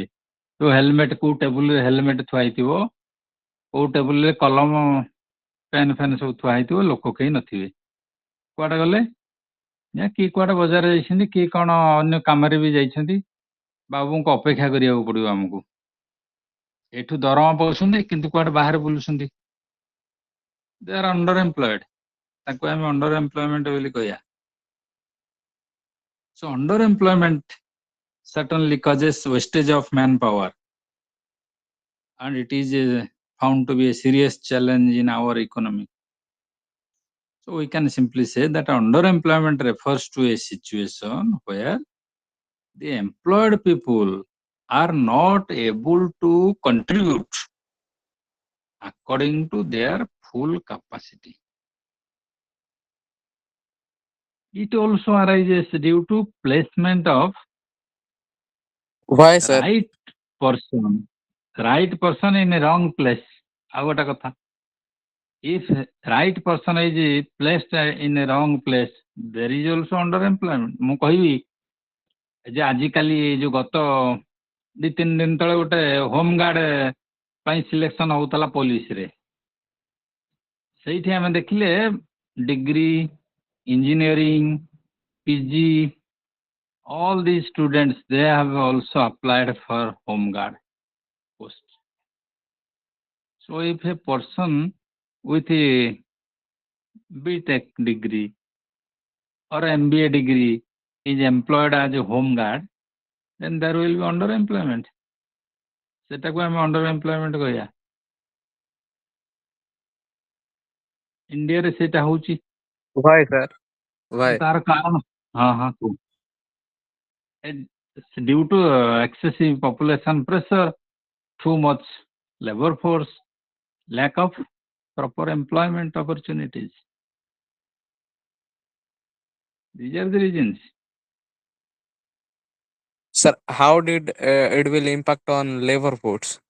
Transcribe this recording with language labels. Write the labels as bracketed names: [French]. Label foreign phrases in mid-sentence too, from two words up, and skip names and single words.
[Odia] ତ ହେଲମେଟ, କୋଉ ଟେବୁଲରେ ହେଲମେଟ ଥୁଆ ହେଇଥିବ, କୋଉ ଟେବୁଲରେ କଲମ ପେନ୍ ଫେନ୍ ସବୁ ଥୁଆ ହେଇଥିବ, ଲୋକ କେହି ନଥିବେ। କୁଆଡ଼େ ଗଲେ? କିଏ କୁଆଡ଼େ ବଜାର ଯାଇଛନ୍ତି, କିଏ କ'ଣ ଅନ୍ୟ କାମରେ ବି ଯାଇଛନ୍ତି। ବାବୁଙ୍କୁ ଅପେକ୍ଷା କରିବାକୁ ପଡ଼ିବ ଆମକୁ। ଏଠୁ ଦରମା ପାଉଛନ୍ତି କିନ୍ତୁ କୁଆଡ଼େ ବାହାରେ ବୁଲୁଛନ୍ତି। [English] they are underemployed. [Odia] ତାକୁ ଆମେ underemployment ବୋଲି କହିବା। [English] So underemployment certainly causes wastage of manpower, and it is found to be a serious challenge in our economy. So we can simply say that underemployment refers to a situation where the employed people are not able to contribute according to their full capacity. It also arises due to placement of Why, sir? right person in a wrong place. [Odia] ଆଉ ଗୋଟେ କଥା, [English] if right person is placed in a wrong place, there is also underemployment. [Odia] ମୁଁ କହିବି ଯେ ଆଜିକାଲି ଯୋଉ ଗତ 2-3 ଦିନ ତଳେ ଗୋଟେ [English] home guard [Odia] ପାଇଁ ସିଲେକ୍ସନ ହଉଥିଲା ପୋଲିସରେ, ସେଇଠି ଆମେ ଦେଖିଲେ ଡିଗ୍ରୀ, ଇଞ୍ଜିନିୟରିଂ, PG, [English] all these students, they have also applied for home guard post. So if a person with a BTech degree or MBA degree is employed as a home guard, then there will be underemployment. [Odia] ସେଟାକୁ ଆମେ underemployment କହିବା। ଇଣ୍ଡିଆରେ ସେଇଟା ହଉଛି। [English] Why, sir? Why? [Odia] ତାର କାରଣ କୁହ। [English] It's due to excessive population pressure, too much labor force, lack of proper employment opportunities. These are the reasons. Sir, how did it will impact on labor force?